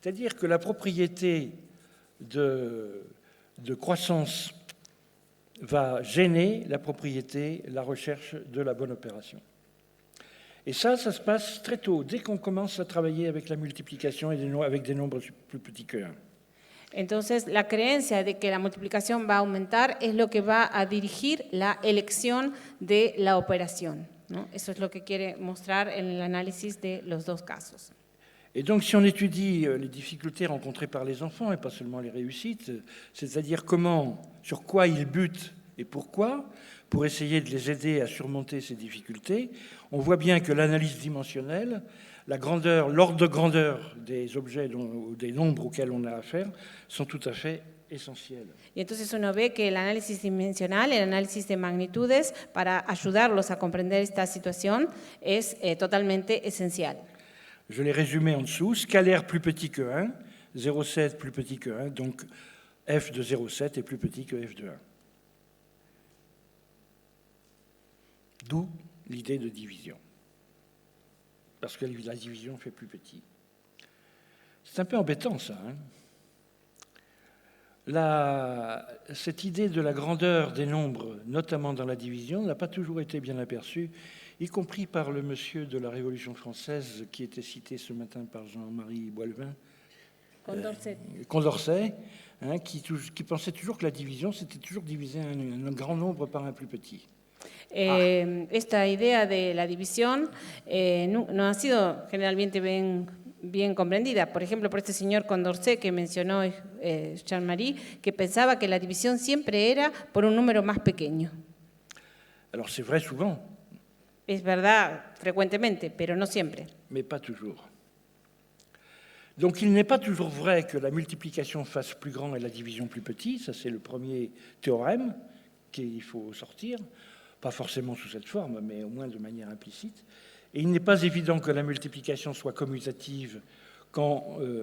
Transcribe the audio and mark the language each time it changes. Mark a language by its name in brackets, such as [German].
[French] C'est-à-dire que la propriété de croissance va gêner la propriété, la recherche de la bonne opération. Et ça se passe très tôt, dès qu'on commence à travailler avec la multiplication et avec des nombres plus petits que 1. [Spanish] Entonces, la creencia de que la multiplicación va a aumentar es lo que va a dirigir la elección de la operación, ¿no? Eso es lo que quiere mostrar en el análisis de los dos casos. [French] Et donc, si on étudie les difficultés rencontrées par les enfants, et pas seulement les réussites, c'est-à-dire sur quoi ils butent et pourquoi, pour essayer de les aider à surmonter ces difficultés, on voit bien que l'analyse dimensionnelle, la grandeur, l'ordre de grandeur des objets ou des nombres auxquels on a affaire sont tout à fait essentiels. [Spanish] Y entonces uno ve que el análisis dimensional, el análisis de magnitudes, para ayudarlos a comprender esta situación, es totalmente esencial. [French] Je l'ai résumé en dessous, scalaire plus petit que 1, 0,7 plus petit que 1, donc f de 0,7 est plus petit que f de 1. D'où l'idée de division. Parce que la division fait plus petit. C'est un peu embêtant, ça. Cette idée de la grandeur des nombres, notamment dans la division, n'a pas toujours été bien aperçue, y compris par le monsieur de la Révolution française qui était cité ce matin par Jean-Marie Boilevin, Condorcet, hein, qui pensait toujours que la division, c'était toujours diviser un grand nombre par un plus petit. [Spanish] Esta idea de la división no ha sido generalmente bien comprendida. Por ejemplo, por este señor Condorcet que mencionó Jean-Marie, que pensaba que la división siempre era por un número más pequeño. [French] Alors c'est vrai souvent. [Spanish] Es verdad frecuentemente, pero no siempre. [French] Mais pas toujours. Donc il n'est pas toujours vrai que la multiplication fasse plus grand et la division plus petit. Ça, c'est le premier théorème qu'il faut sortir. Pas forcément sous cette forme, mais au moins de manière implicite. Et il n'est pas évident que la multiplication soit commutative quand...